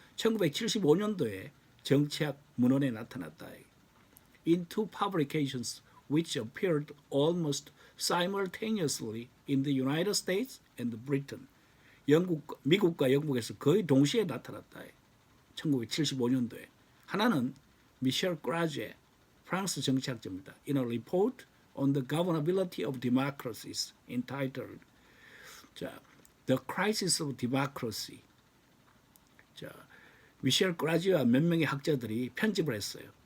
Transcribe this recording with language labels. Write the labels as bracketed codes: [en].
[ko] 1975년도에 정치학 문헌에 나타났다. [en] In two publications which appeared almost simultaneously in the United States and Britain. [ko] 미국과 영국에서 거의 동시에 나타났다. 1975년도에. 하나는 미셸 그라제, 프랑스 정치학자입니다. [en] In a report on the governability of democracies entitled The Crisis of Democracy. [ko] 자, 미셸 그라제와 몇 명의 학자들이 편집을 했어요.